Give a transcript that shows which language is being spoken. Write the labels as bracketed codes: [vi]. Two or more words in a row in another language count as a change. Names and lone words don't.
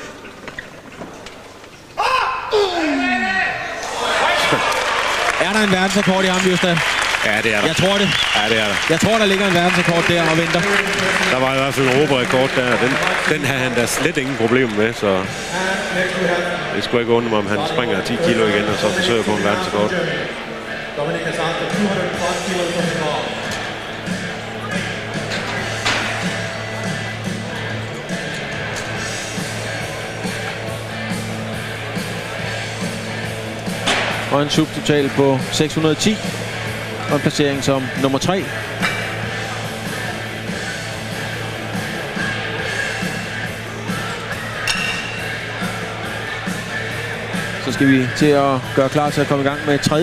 [da] Er der en verdensrekord i ham, Jøsta? Ja, det er der. Jeg tror det. Ja, det er der. Jeg tror, der ligger en verdensrekord der og venter. Der var i hvert fald en europarekord der. Den havde han da slet ingen problemer med, så det skulle ikke undre mig, om han springer 10 kilo igen og så forsøger på en verdensrekord. [en] Dominik is after 205 kilos on the bar. [da] Og en subtotal på 610. Og en placering som nummer 3. Så skal vi til at gøre klar til at komme i gang med 3.